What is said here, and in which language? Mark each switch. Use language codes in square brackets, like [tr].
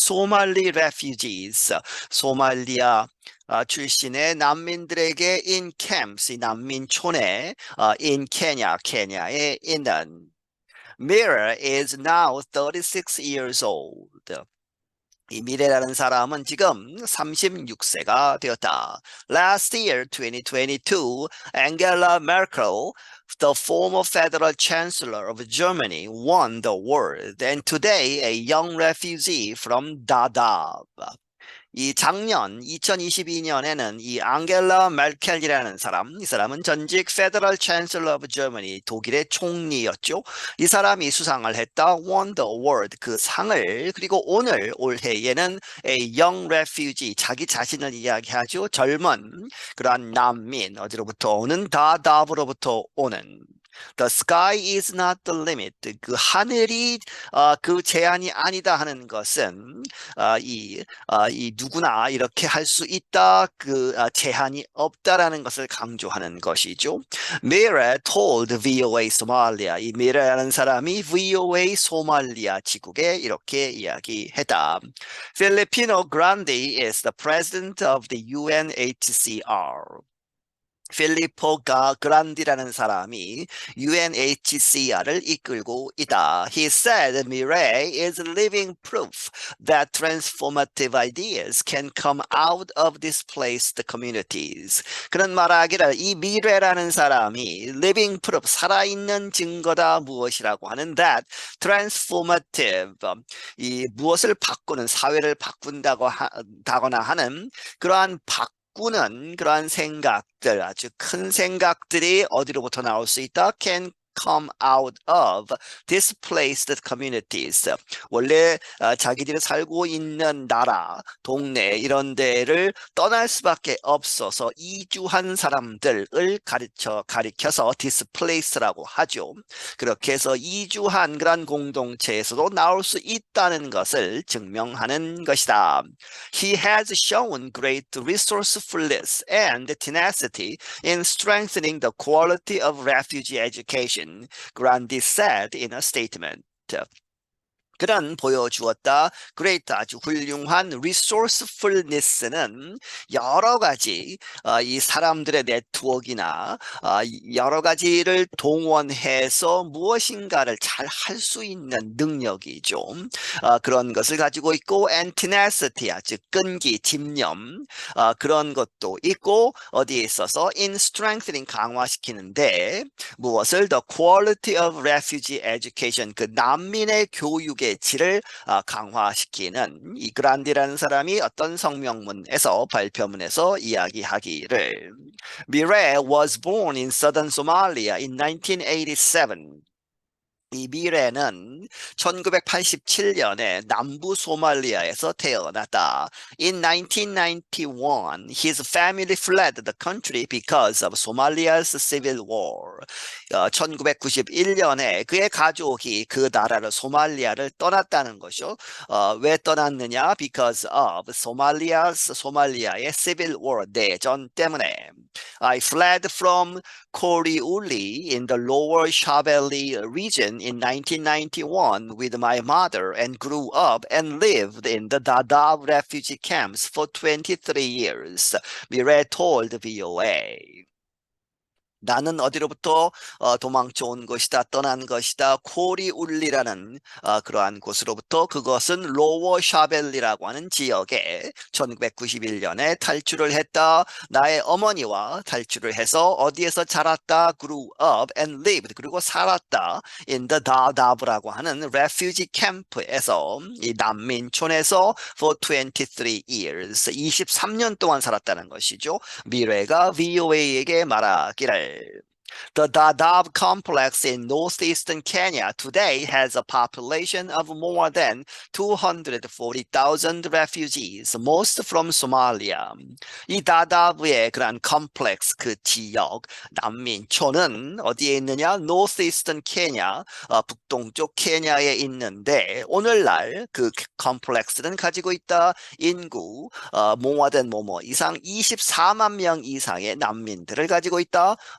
[ko] 소말리 refugees, 소말리아 출신의 난민들에게 [en] in camps, [ko] 이 난민촌에 [en] in Kenya, [ko] 케냐에 있는. [en] Mira is now 36 years old. [ko] 이 미래라는 사람은 지금 36세가 되었다. [en] Last year, 2022, Angela Merkel, the former federal chancellor of Germany, won the award. And today, a young refugee from Dadaab. [ko] 이 작년 2022년에는 이 앙겔라 멜켈이라는 사람, 이 사람은 전직 [en] 페더럴 챈슬러 오브 저머니, [ko] 독일의 총리였죠. 이 사람이 수상을 했다. [en] won the award, [ko] 그 상을. 그리고 오늘 올해에는 [en] a young refugee, [ko] 자기 자신을 이야기하죠. 젊은 그러한 난민, 어디로부터 오는? 다답으로부터 오는. [en] The sky is not the limit. [ko] 그 하늘이 그 제한이 아니다 하는 것은 이 누구나 이렇게 할 수 있다. 그 제한이 없다라는 것을 강조하는 것이죠. [en] Mira told VOA Somalia. [ko] 이 Mira라는 사람이 VOA 소말리아 지국에 이렇게 이야기했다. [en] Filipino Grande is the president of the UNHCR. [ko] 필리포 그란디라는 사람이 UNHCR을 이끌고 있다. [en] He said Mireille is living proof that transformative ideas can come out of displaced communities. [ko] 그런 말하기를 이 미래라는 사람이 [en] living proof, [ko] 살아있는 증거다 무엇이라고 하는 [en] that transformative, [ko] 이 무엇을 바꾸는, 사회를 바꾼다거나 하는 그러한 꾸는 그러한 생각들, 아주 큰 생각들이 어디로부터 나올 수 있다? [en] Can come out of displaced communities. [ko] 원래 자기들이 살고 있는 나라, 동네 이런 데를 떠날 수밖에 없어서 이주한 사람들을 가리켜서 displace라고 하죠. 그렇게 해서 이주한 그런 공동체에서도 나올 수 있다는 것을 증명하는 것이다. [en] He has shown great resourcefulness and tenacity in strengthening the quality of refugee education. Grandi said in a statement. [ko] 그런 보여주었다. great 아주 훌륭한 resourcefulness는 여러 가지 이 사람들의 네트워크나 여러 가지를 동원해서 무엇인가를 잘 할 수 있는 능력이죠. 그런 것을 가지고 있고 [en] and tenacity [ko] 즉 끈기, 집념 그런 것도 있고 어디에 있어서 [en] in strengthening [ko] 강화시키는데 무엇을 [en] the quality of refugee education [ko] 그 난민의 교육의 질을 강화시키는 이 그란디라는 사람이 어떤 성명문에서 발표문에서 이야기하기를 [en] Mire was born in southern Somalia in 1987. [ko] 이 미래는 1987년에 남부 소말리아에서 태어났다. [en] In 1991, his family fled the country because of Somalia's civil war. [ko] 1991년에 그의 가족이 그 나라를 소말리아를 떠났다는 것이요. 왜 떠났느냐? [en] Because of [ko] 소말리아의 [en] civil war [ko] 내전 때문에. [en] I fled from Koriuli in the lower Shabelle region in 1991 with my mother and grew up and lived in the Dadaab refugee camps for 23 years, Mire told VOA. [ko] 나는 어디로부터 도망쳐 온 것이다, 떠난 것이다. 코리울리라는 그러한 곳으로부터 그것은 로워 샤벨리라고 하는 지역에 1991년에 탈출을 했다. 나의 어머니와 탈출을 해서 어디에서 자랐다, [en] grew up and lived [ko] 그리고 살았다. [en] in the Dadaab [ko] 라고 하는 refugee camp에서 이 난민촌에서 [en] for 23 years [ko] 23년 동안 살았다는 것이죠. 미래가 VOA에게 말하기를 [en] The Dadaab complex in northeastern Kenya today has a population of more than 240,000 refugees, most from Somalia. [ko] 이 다다브의 그런 컴플렉스, 그 지역, 난민촌은 어디에 있느냐? [en] northeastern Kenya, [ko] 북동쪽 케냐에 있는데 오늘날 그 컴플렉스는 가지고 있다 인구 [en] more than [ko] 뭐뭐 이상 24만 명 이상의 난민들을 가지고 있다.